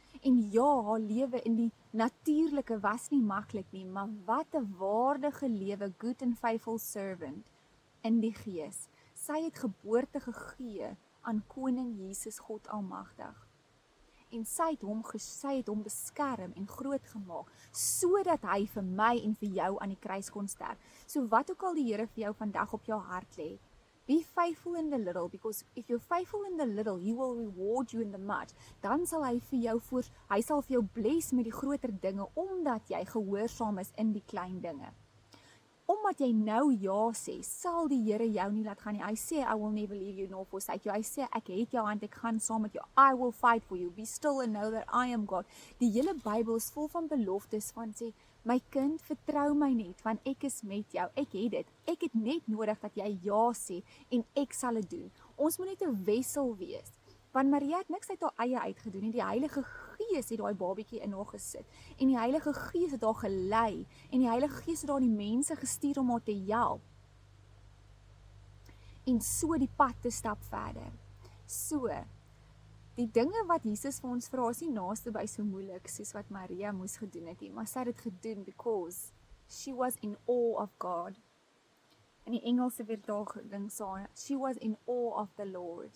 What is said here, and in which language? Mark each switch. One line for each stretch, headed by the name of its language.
Afrikaans: En ja, haar lewe in die natuurlike was nie maklik nie, maar wat 'n waardige lewe,
English: good and faithful servant
Afrikaans: in die Gees. Sy het geboorte gegee aan Koning Jesus God Almagtig. En sy het hom beskerm en groot gemaak, sodat hy vir my en vir jou aan die kruis kon sterf. So wat ook al die Here vir jou vandag op jou hart lê,
English: Be faithful in the little, because if you're faithful in the little, he will reward you in the much.
Afrikaans: Dan sal hy sal vir jou bless met die groter dinge, omdat jy gehoorsaam is in die klein dinge. Omdat jy nou ja sê, sal die Here jou nie laat gaan nie. Hy sê,
English: I will never leave you nor forsake you.
Afrikaans: Hy sê, ek het jou hand, ek gaan saam met jou.
English: I will fight for you. Be still and know that I am God.
Afrikaans: Die hele Bybel is vol van beloftes van sê, my kind, vertrou my net, want ek is met jou. Ek het dit. Ek het net nodig dat jy ja sê en ek sal dit doen. Ons moet net 'n wessel wees. Want Maria het niks uit haar eie uitgedoen nie. Die Heilige Gees het daai babietjie in haar gesit. En die Heilige Gees het haar gelei. En die Heilige Gees het haar die mense gestuur om haar te help. En so die pad te stap verder. So, die dinge wat Jesus vir ons vra is nie naaste by so moeilik soos wat Maria moes gedoen het nie. Maar sy het dit gedoen
English: because she was in awe of God.
Afrikaans: In die Engelse vertaling sê,
English: she was in awe of the Lord.